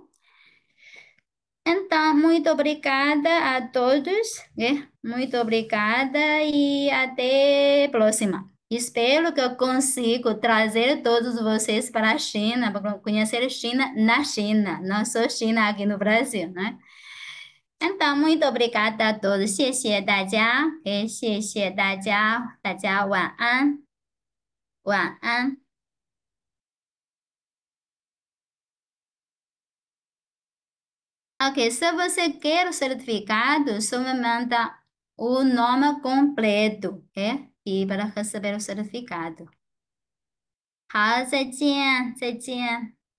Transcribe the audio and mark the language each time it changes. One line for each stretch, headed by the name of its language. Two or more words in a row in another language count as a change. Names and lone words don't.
Portuguese: Então, muito obrigada a todos, muito obrigada e até a próxima. Espero que eu consiga trazer todos vocês para a China, para conhecer a China na China, não só China aqui no Brasil, né? então，muito obrigada a todos，
Chinese: 谢谢大家，谢谢大家，大家晚安，晚安。
Portuguese: Ok, se você quer o certificado, só me manda o nome completo, e para receber o certificado.
Chinese: 好，再见，再见。